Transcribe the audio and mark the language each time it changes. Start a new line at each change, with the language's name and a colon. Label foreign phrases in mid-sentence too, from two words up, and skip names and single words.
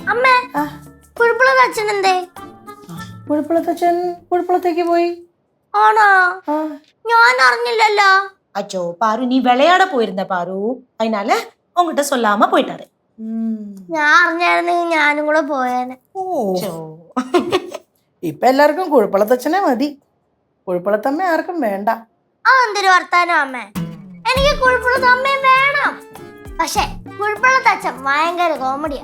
Malayalam: അമ്മേ കുഴപ്പമുള്ള അച്ഛൻ എന്തേ? കുഴപ്പമുള്ളത്തച്ഛൻ കുഴപ്പമുള്ളത്തേക്ക് പോയി. ആണോ? ഞാൻ അറിഞ്ഞില്ലല്ലോ.
Tamil: அச்சோ பாரு நீ விளையாட போயிருந்த பாரு அதனால உங்ககிட்ட சொல்லாம போயிட்டாரு.
Malayalam: ഞാൻ അറിഞ്ഞായിരുന്നെങ്കിൽ ഞാനും കൂടെ പോയേനെ. ഇപ്പൊ എല്ലാവർക്കും കുഴപ്പമുള്ളത്തച്ഛനെ മതി, കുഴപ്പമുള്ളത്തമ്മ ആർക്കും വേണ്ട. എന്തൊരു വർത്താനം അമ്മേ, എനിക്ക് കുഴപ്പമുള്ള അമ്മയും വേണം. പക്ഷെ കുഴപ്പമുള്ള അച്ഛൻ ഭയങ്കര കോമഡിയാ.